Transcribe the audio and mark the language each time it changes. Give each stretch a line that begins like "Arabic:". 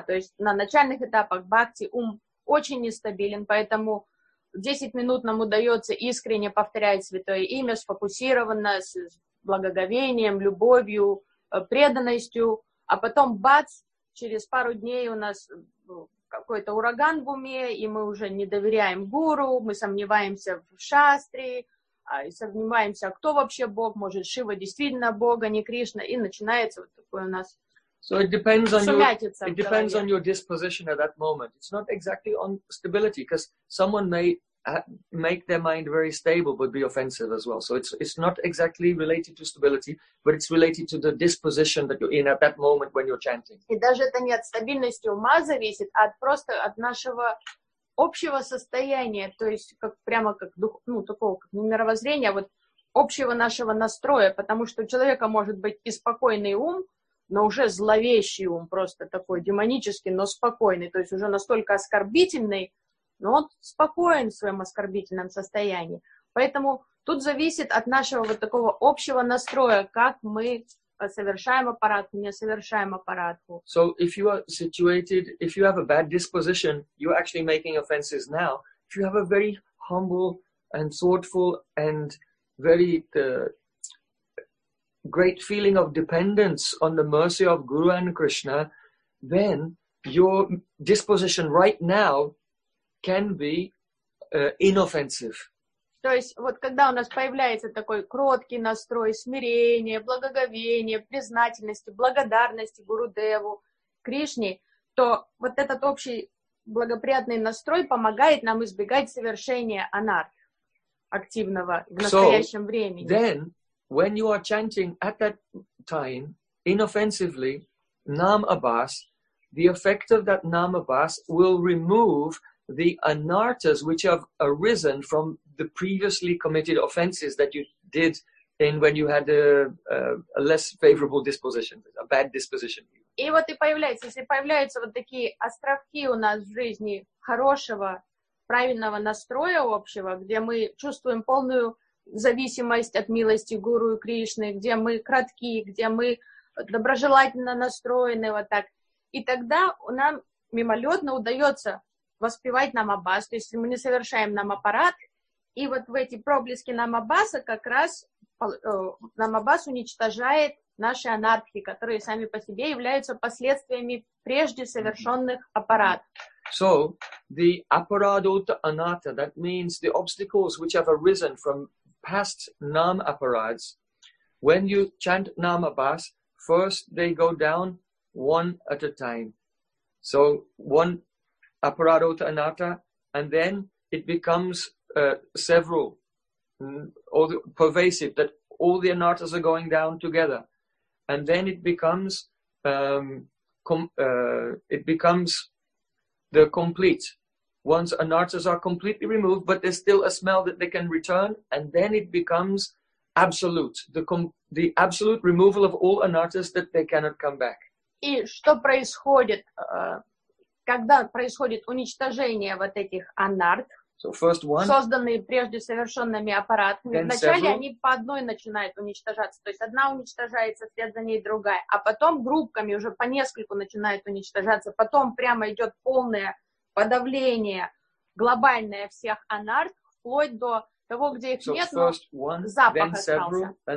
Russian: То есть, на начальных этапах бхакти ум очень нестабилен, поэтому 10 минут нам удается искренне повторять святое имя, сфокусированно, с благоговением, любовью, преданностью, а потом бац, через пару дней у нас какой-то ураган в уме, и мы уже не доверяем гуру, мы сомневаемся в шастре, сомневаемся, кто вообще Бог, может, Шива действительно Бог, а не Кришна, и начинается вот такой у нас сумятица.
English: It depends on your disposition at that moment. It's not exactly on stability, because someone may make their mind very stable, but be offensive as well. So it's not exactly related to stability, but it's related to the disposition that you're in at that moment when you're chanting.
Russian: И даже это не от стабильности ума зависит, а просто от нашего общего состояния, то есть как прямо как дух, ну такого как мировоззрения, вот общего нашего настроя, потому что у человека может быть и спокойный ум, но уже зловещий ум, просто такой демонический, но спокойный, то есть уже настолько оскорбительный, но он спокоен в своем оскорбительном состоянии. Поэтому тут зависит от нашего вот такого общего настроя, как мы совершаем аппаратку, не совершаем аппаратку.
English: So if you are situated, if you have a bad disposition, you're actually making offenses now. If you have a very humble and thoughtful and very great feeling of dependence on the mercy of Guru and Krishna, then your disposition right now can be inoffensive.
Russian: То есть, вот когда у нас появляется такой кроткий настрой, смирение, благоговение, признательность, благодарность Гурудеву, Кришне, то вот этот общий благоприятный настрой помогает нам избегать совершения анарх активного в настоящем времени.
English: Then, when you are chanting at that time, inoffensively, Nam-Abhas, the effect of that Nam-Abhas will remove the anartas which have arisen from the previously committed offenses that you did in when you had a less favorable disposition, a bad disposition.
Russian: И вот и появляется, если появляются вот такие островки у нас в жизни хорошего, правильного настроя общего, где мы чувствуем полную зависимость от милости Гуру и Кришны, где мы краткие, где мы доброжелательно настроены вот так, и тогда нам мимолетно удается воспевать нам аббас, то есть мы не совершаем нам аппарат, и вот в эти проблески нам аббаса как раз нам аббас уничтожает наши анархии, которые сами по себе являются последствиями прежде совершенных аппарат.
English: So, the aparadota anatta, that means the obstacles which have arisen from past nam aparads, when you chant nam aabhas, first they go down one at a time. So, one aparadota anatta, and then it becomes several, or the pervasive, that all the anattas are going down together. And then it becomes the complete. Once anattas are completely removed, but there's still a smell that they can return, and then it becomes absolute, the absolute removal of all anattas that they cannot come back.
Russian: И что происходит? Когда происходит уничтожение вот этих анарт, созданные прежде совершенными аппаратами, вначале они по одной начинают уничтожаться, то есть одна уничтожается, вслед за ней другая, а потом группками уже по нескольку начинают уничтожаться, потом прямо идет полное подавление глобальное всех анарт, вплоть до того, где их нет, но запах остался.